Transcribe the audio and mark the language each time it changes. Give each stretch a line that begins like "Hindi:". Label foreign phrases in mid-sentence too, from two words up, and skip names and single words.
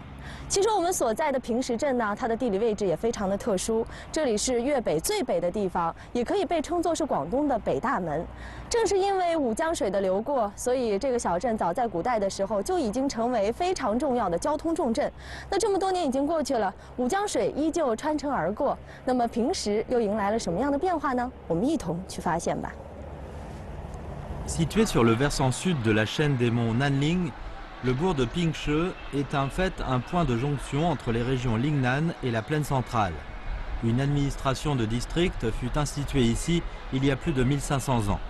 Chinese: 其实我们所在的平石镇呢，它的地理位置也非常的特殊，这里是粤北最北的地方，也可以被称作是广东的北大门。正是因为武江水的流过，所以这个小镇早在古代的时候就已经成为非常重要的交通重镇。那这么多年已经过去了，武江水依旧穿城而过，那么平时又迎来了什么样的变化呢？我们一同去发现吧。
French: Situé sur le versant sud de la chaîne des monts Nanling, le bourg de Pingshe est en fait un point de jonction entre les régions Lingnan et la plaine centrale. Une administration de district fut instituée ici il y a plus de 1500 ans.